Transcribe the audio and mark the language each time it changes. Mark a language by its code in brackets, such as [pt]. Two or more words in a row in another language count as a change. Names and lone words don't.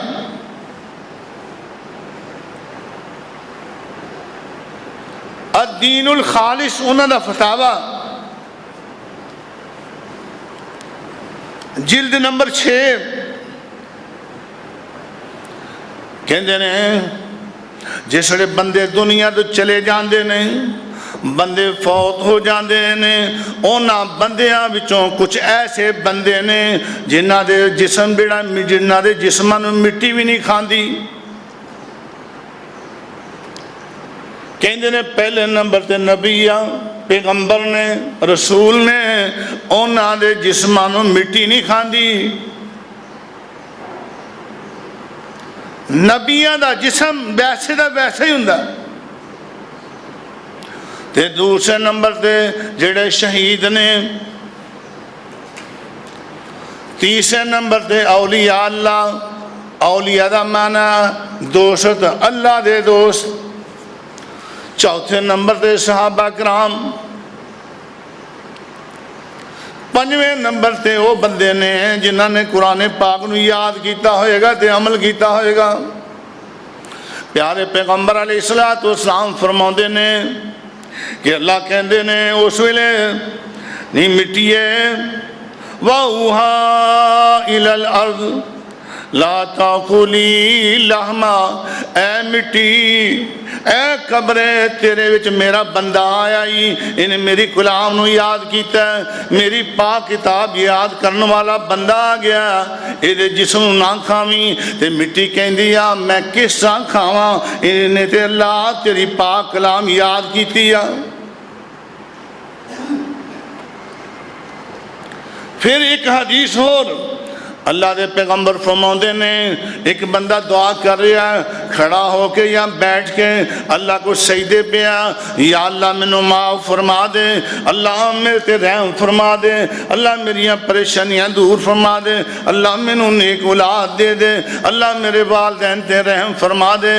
[pa] الدین الخالص انہوں نے فتاوہ جلد نمبر 6 کہندے نے، جس ویلے بندے دنیا تو چلے جاندے نے، بندے فوت ہو جاندے نے، انہاں بندیاں وچوں کچھ ایسے بندے نے جنہ دے جسم جنہ دے جسماں مٹی بھی نہیں کھاندی۔ کہندے نے پہلے نمبر تے نبی پیغمبر نے رسول نے انہاں دے جسمانوں مٹی نہیں کھاندی۔ نبیاں دا جسم ویسے دا ویسے ہی ہوندا۔ تے دوسرے نمبر تے جڑے شہید نے، تیسرے نمبر تے اولیاء اللہ، اولیاء دا معنی دوست اللہ دے دوست، چوتھے نمبر تے صحابہ کرام، پنجویں نمبر تے وہ بندے نے جنہاں نے قرآن پاک نو یاد کیتا ہوئے گا تے عمل کیتا ہوئے گا۔ پیارے پیغمبر [ar] علیہ السلام [pa] فرماؤندے نے کہ اللہ کہندے نے اس ویلے نہیں مٹیے [ar] وَأُوحَا إِلَى الْأَرْضِ لا تاکلی لحما، [pa] اے مٹی اے قبرے تیرے وچ میرا بندہ آیا ہی، انہیں میری کلام نو یاد کیتا ہے، میری پاک کتاب یاد کرنے والا بندہ آ گیا، یہ جسم نہ کھاویں۔ تے مٹی کہندی میں کس طرح کھاواں، انہیں تے اللہ تیری پاک کلام یاد کیتی ہے۔ پھر ایک حدیث اور اللہ دے پیغمبر فرماندے نے، ایک بندہ دعا کر رہا ہے کھڑا ہو کے یا بیٹھ کے اللہ کو سجدے پہ، یا اللہ مینو معاف فرما دے، اللہ میرے تے رحم فرما دے، اللہ میریاں پریشانیاں دور فرما دے، اللہ مینو نیک اولاد دے دے، اللہ میرے والدین تے رحم فرما دے۔